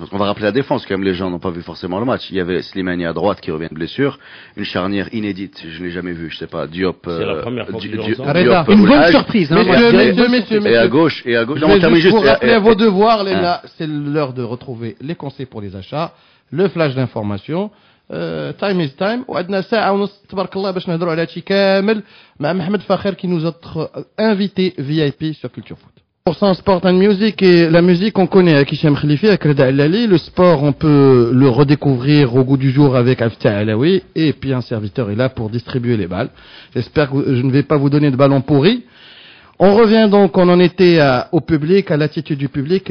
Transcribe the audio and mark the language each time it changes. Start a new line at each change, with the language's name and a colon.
French: Parce qu'on va rappeler la défense, quand même, les gens n'ont pas vu forcément le match. Il y avait Slimani à droite qui revient de blessure. Une charnière inédite, je ne l'ai jamais vue, je sais pas, Diop. C'est la première fois qu'ils jouent ensemble. Une bonne surprise. Messieurs. Et à gauche. Je vais juste vous rappeler à vos devoirs, Léna. C'est l'heure de retrouver les conseils pour les achats, le flash d'information.
English: Time is time.
Arabic: وعندنا ساعة ونص تبارك الله باش نهضروا على هادشي كامل مع محمد فاخر
French: qui nous a invité VIP sur Culture Foot. Pour ça,
English: sport and music,
French: et la musique on connaît avec Hicham Khalifi, avec Reda Allali. Le sport on peut le redécouvrir au goût du jour avec Aftah Alaoui, et puis un serviteur est là pour distribuer les balles. J'espère que je ne vais pas vous donner de ballons pourris. On revient donc, on en était au public, à l'attitude du public.